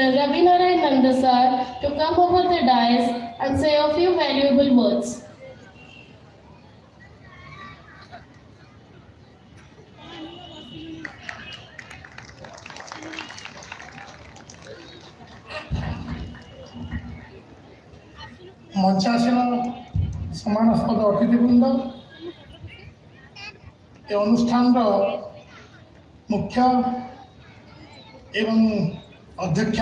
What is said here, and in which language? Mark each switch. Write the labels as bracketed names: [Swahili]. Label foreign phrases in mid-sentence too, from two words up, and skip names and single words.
[English] Ravi Narayan Nanda, sir, to come over the dais and say a few valuable words. [Odia] ମଞ୍ଚାସୀନ ସମ୍ମାନସ୍ପଦ ଅତିଥିବୃନ୍ଦ, ଏ ଅନୁଷ୍ଠାନର ମୁଖ୍ୟ ଏବଂ ଅଧ୍ୟକ୍ଷା